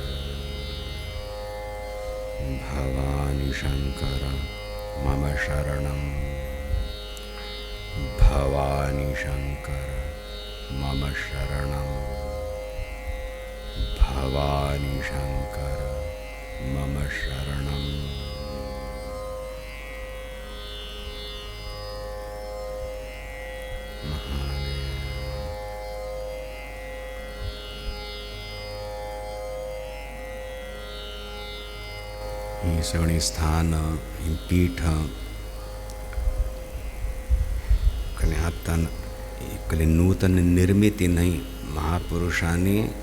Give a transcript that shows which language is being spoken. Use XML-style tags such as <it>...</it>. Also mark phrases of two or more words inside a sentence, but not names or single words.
<sa>भवानि शङ्कर मम शरणं, भवानि शङ्कर मम शरणं, भवानि शङ्कर मम शरणं।</sa> <mr>ही सगळी स्थान, ही पीठ कले आता कले नूतन निर्मिती नाही, महापुरुषांनी</mr>